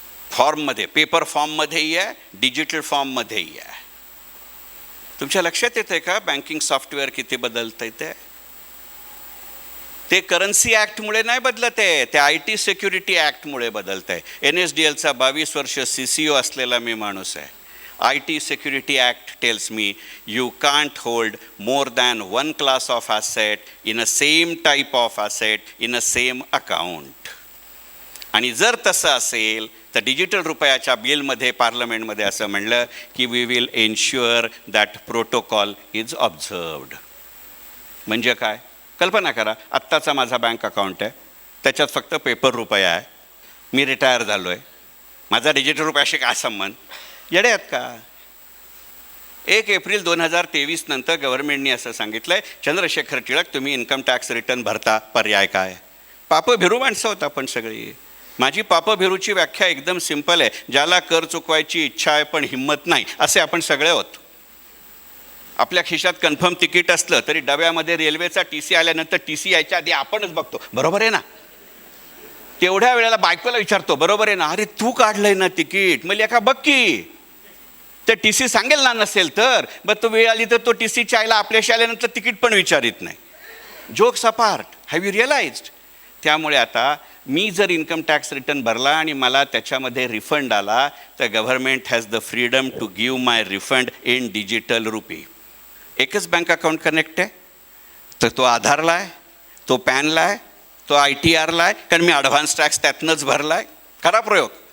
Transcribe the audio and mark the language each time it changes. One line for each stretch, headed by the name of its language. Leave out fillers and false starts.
Marathi: फॉर्ममध्ये, पेपर फॉर्ममध्येही आहे, डिजिटल फॉर्ममध्येही आहे. तुमच्या लक्षात येतं आहे का, बँकिंग सॉफ्टवेअर किती बदलतं आहे ते करन्सी ॲक्टमुळे नाही बदलत आहे, ते IT सिक्युरिटी ॲक्टमुळे बदलत आहे. NSDLचा 22 वर्ष CCO असलेला मी माणूस आहे.
English: IT Security Act tells me you can't hold more than one class of asset in a same type of asset in a same account.
Marathi: आणि जर तसं असेल तर डिजिटल रुपयाच्या बिलमध्ये पार्लमेंटमध्ये असं म्हणलं की
English: We will ensure that protocol is observed.
Marathi: म्हणजे काय, कल्पना करा, आत्ताचा माझा बँक अकाउंट आहे, त्याच्यात फक्त पेपर रुपया आहे, मी रिटायर झालो आहे, माझा डिजिटल रुपयाशी काय संबंध? येडे आहेत का? 1 एप्रिल 2023 नंतर गव्हर्नमेंटने असं सांगितलं आहे, चंद्रशेखर टिळक तुम्ही इन्कम टॅक्स रिटर्न भरता, पर्याय काय? पापं भिरू माणसं होता पण सगळी. माझी पापं भिरूची व्याख्या एकदम सिंपल आहे, ज्याला कर चुकवायची इच्छा आहे पण हिंमत नाही, असे आपण सगळे होतो. आपल्या खिशात कन्फर्म तिकीट असलं तरी डब्यामध्ये रेल्वेचा TC आल्यानंतर TC यायच्या आधी आपणच बघतो, बरोबर आहे ना? तेवढ्या वेळेला बायकोला विचारतो, बरोबर आहे ना? अरे तू काढलंय ना तिकीट, मग एका बघ की ते TC सांगेल ना, नसेल तर बघ तो वेळ आली तर तो TC चायला आपल्याशी आल्यानंतर तिकीट पण विचारित नाही.
English: Jokes apart, have you realized?
Marathi: त्यामुळे आता मी जर इन्कम टॅक्स रिटर्न भरला आणि मला त्याच्यामध्ये रिफंड आला तर
English: Government has the freedom to give my refund in digital rupee.
Marathi: एकच बँक अकाउंट कनेक्ट आहे, तर तो आधारला आहे, तो पॅनला आहे, तो ITRला आहे, कारण मी ॲडव्हान्स टॅक्स त्यातनंच भरला आहे. करा प्रयोग.